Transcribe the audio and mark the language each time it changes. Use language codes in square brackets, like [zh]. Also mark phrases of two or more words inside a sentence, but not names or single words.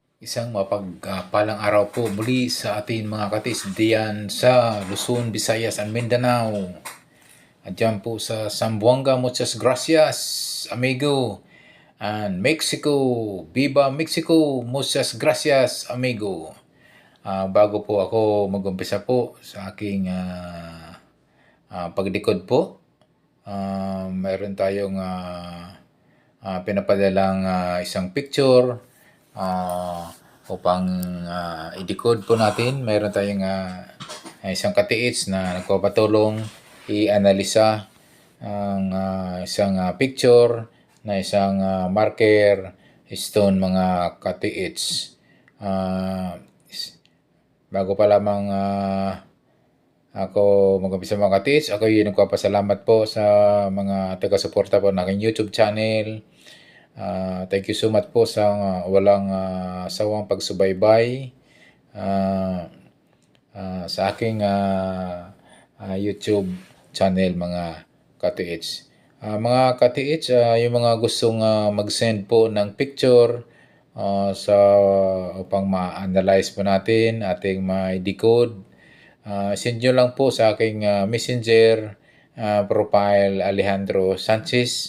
[tl] Isang mapagpalang araw po muli sa ating mga katis diyan sa Luzon, Visayas, and Mindanao. At dyan po sa Zamboanga, [es] muchas gracias, amigo. And Mexico, Viva Mexico, muchas gracias, amigo. [tl] Bago po ako mag-umpisa po sa aking paglikod po, mayroon tayong pinapadalang isang picture upang i-decode po natin. Mayroon tayong isang katiits na nagpapatulong i-analisa ang isang picture na isang marker stone mga katiits. Bago pa lamang ako mag-umpisa mga katiits, ako yung nagpapasalamat po sa mga taga-suporta po ng aking YouTube channel. [en] Thank you so much [tl] po sa walang sawang pagsubaybay sa aking YouTube channel mga katiits. Mga katiits, yung mga gustong mag-send po ng picture upang ma-analyze po natin, ating ma-decode, send nyo lang po sa aking [en] messenger profile [tl] Alejandro Sanchez.